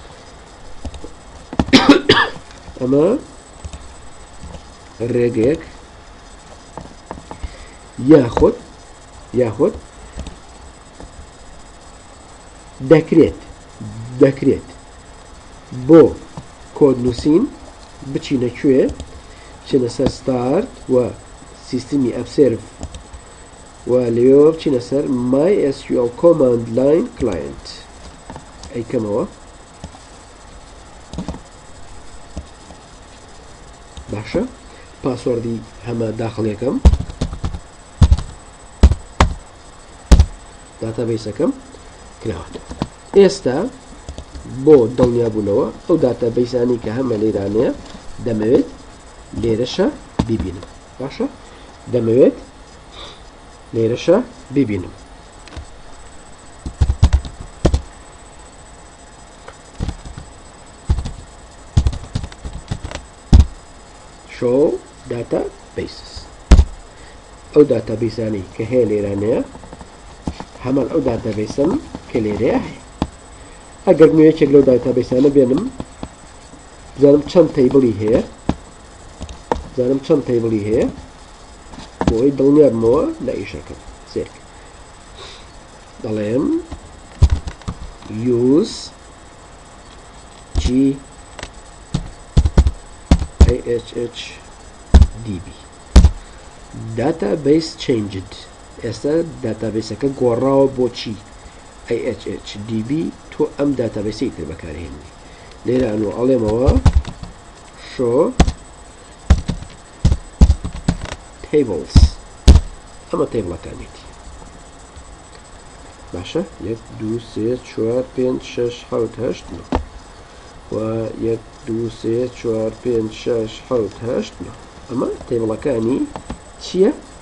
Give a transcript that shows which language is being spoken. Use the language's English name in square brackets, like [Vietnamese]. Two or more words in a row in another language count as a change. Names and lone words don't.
[Central Kurdish] ئەمە ڕێگەیەک یاخۆت دەکرێت بۆ کۆدنووسین بچینە کوێ بچینە سەر ستارت و سیستمی ئەپسێرڤ و لەوێەوە بچینە سەر [English] MySQL command line client [Central Kurdish] ئەیکەمەوە باشە پاسوەردی هەمە داخڵیەکەم داتابیسەکەم کراوەتەوە ئێستا بۆ دڵنیابوونەوە ئەو داتابیسانی کە هەمە لێرانەیە دەمەوێت لێرەشە ببینم باشە دەمەوێت لێرەشە ببینم [English] show databases [Central Kurdish] ئەو داتابیسانی کە هەیە لێرانەیە هەمان ئەو داتابیسن کە لێرەیە هەیە ئەگەر نوێیەکێک لەو داتابیسانە بێنم بزانم چەند تەیبڵی هەیە بۆی دڵنیابمەوە لە ئیشەکەم سێک دەڵێم use [English] GHHDB database changed [Central Kurdish] ئێستا داتابیسەکە گۆڕاوە بۆچی IHHDB تۆ ئەم داتابیسی تر بەکارهێنی لێرە ئەنوە ئەڵێمەوە [English] show tables [Central Kurdish] ئەمە تێبڵەکانیتی باشە 1 2 3 4 5 6 7 8 9 و 1 2 3 4 5 6 7 8 9 ئەمە تێبڵەکانی چییە